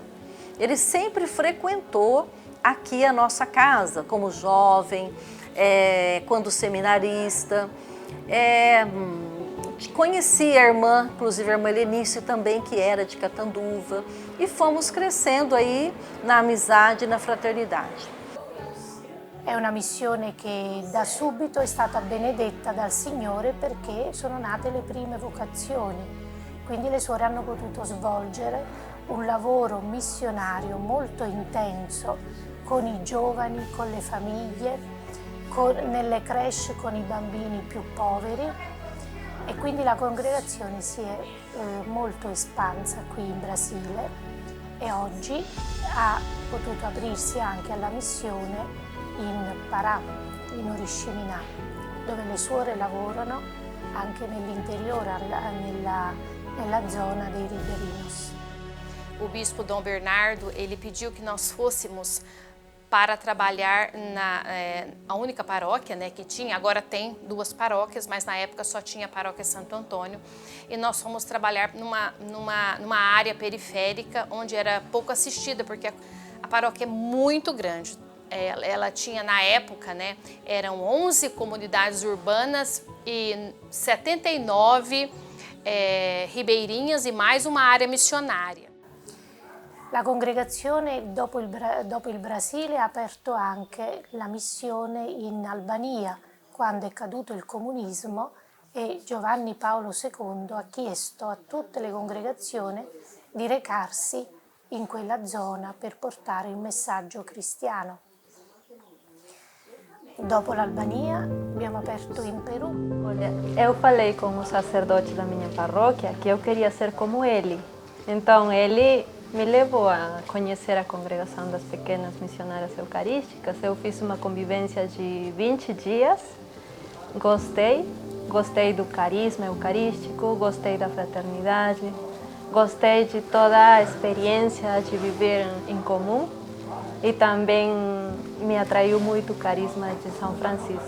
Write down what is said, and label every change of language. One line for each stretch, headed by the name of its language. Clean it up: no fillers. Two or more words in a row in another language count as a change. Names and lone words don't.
Portuguese: Ele sempre frequentou aqui a nossa casa, como jovem, quando seminarista. Conheci a irmã, inclusive a irmã Helenice também, que era de Catanduva, e fomos crescendo aí na amizade e na fraternidade.
Italian: È una missione che da subito è stata benedetta dal Signore perché sono nate le prime vocazioni, quindi le suore hanno potuto svolgere un lavoro missionario molto intenso con i giovani, con le famiglie, nelle creche con i bambini più poveri, e quindi la congregazione si è molto espansa qui in Brasile e oggi ha potuto aprirsi anche alla missione in Pará, in Oriximiná, dove le suore lavorano anche nell'interiore, nella zona dei ribeirinhos.
Portuguese: O bispo Dom Bernardo, ele pediu que nós fôssemos para trabalhar na a única paróquia, né, que tinha, agora tem 2 paróquias, mas na época só tinha a paróquia Santo Antônio, e nós fomos trabalhar numa área periférica onde era pouco assistida, porque a paróquia é muito grande. Ela tinha na época, né, eram 11 comunidades urbanas e 79 ribeirinhas e mais uma área missionária.
Italian: La congregazione dopo il Brasile ha aperto anche la missione in Albania quando è caduto il comunismo, e Giovanni Paolo II ha chiesto a tutte le congregazioni di recarsi in quella zona per portare il messaggio cristiano. Dopo l'Albania abbiamo aperto in Perù.
Portuguese: Olha, eu falei com o sacerdote da minha paróquia que eu queria ser como ele. Então ele me levou a conhecer a congregação das pequenas missionárias eucarísticas. Eu fiz uma convivência de 20 dias, gostei do carisma eucarístico, gostei da fraternidade, gostei de toda a experiência de viver em comum, e também me atraiu muito o carisma de São Francisco.